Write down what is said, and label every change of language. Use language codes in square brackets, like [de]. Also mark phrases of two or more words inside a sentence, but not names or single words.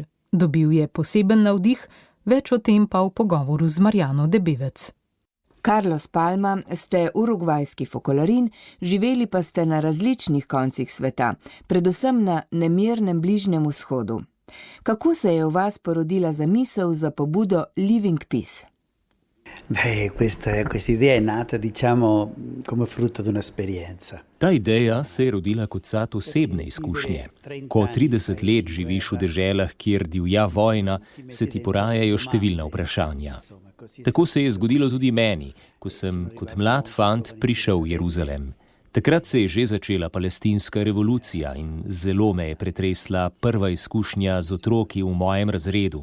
[sl] Dobil je poseben navdih, več o tem pa v pogovoru z Marjano Debevec. Carlos Palma, ste urugvajski fokolarin, živeli pa ste na različnih koncih sveta, predvsem na nemirnem Bližnjem vzhodu. Kako se je v vas porodila zamisel za pobudo Living Peace? [it] Questa idea è nata, diciamo, come frutto di un'esperienza. [sl] Ta ideja se je rodila kot sad osebne izkušnje. Ko 30 let živiš v deželah, kjer divja vojna, se ti porajajo številna vprašanja. Tako se je zgodilo tudi meni, ko sem kot mlad fant prišel v Jeruzalem. Takrat se je že začela palestinska revolucija in zelo me je pretresla prva izkušnja z otroki v mojem razredu.